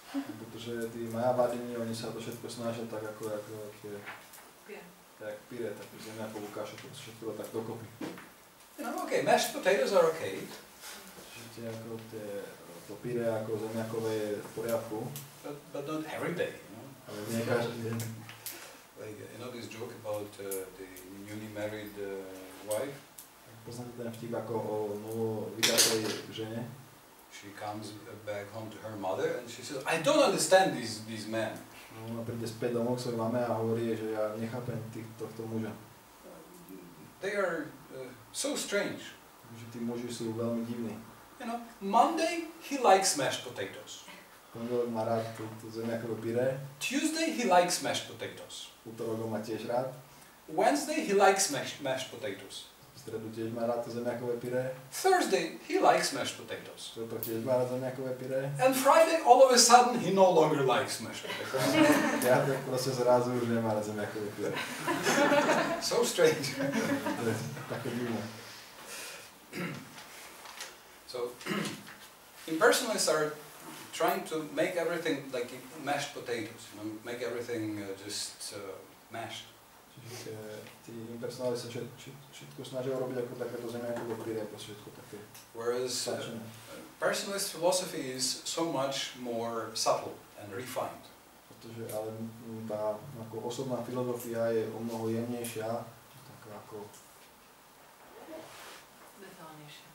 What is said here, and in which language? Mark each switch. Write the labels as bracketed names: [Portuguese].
[Slovak] Pretože tí Mayavadini, oni sa to všetko snažia tak ako tie jak pire, takú zemiakovú kašu, to všetko tak dokopy. [English] You know, okay, mashed potatoes are okay. [Slovak] Čiže tie ako to pire ako zemiakové je v poriadku. [English] But not every day, you know. [Slovak] Ale nie každý deň. [English] Like, you know this joke about the newly married wife? [Slovak] Poznáte ten vtip ako o novo vydatej žene? [English] She comes back home to her mother and she says, I don't understand these men. [Slovak] No, ona príde späť domov k svojej mame a hovorí, že ja nechápem tohto muža. [English] They are so strange. [Slovak] Že tí muži sú veľmi divní. [English] You know, Monday he likes mashed potatoes. [Slovak] Pondelok má rád to zemiakové pyré. [English] Tuesday he likes mashed potatoes. [Slovak] Utorok má tiež rád. [English] Wednesday he likes mashed potatoes. [Slovak] V stredu tiež má rád to zemiakové pyré. [English] Thursday he likes mashed potatoes. [Slovak] V štvrtok tiež má rád zemiakové pyré. [English] And Friday all of a sudden he no longer likes mashed potatoes. [Slovak] Ja tak proste zrazu už nemá rád zemiakové pyré. [English] So strange. [Slovak] To je také divné. [English] So impersonalists are trying to make everything like mashed potatoes, you know, make everything just mashed. [Slovak] Čiže tí impersonali sa všetko snažia urobiť ako takéto zemiakové pyré, všetko také. [English] Whereas personalist philosophy is so much more subtle and refined. [Slovak] Pretože ale tá ako osobná filozofia je o mnoho jemnejšia, taká ako detálnejšia.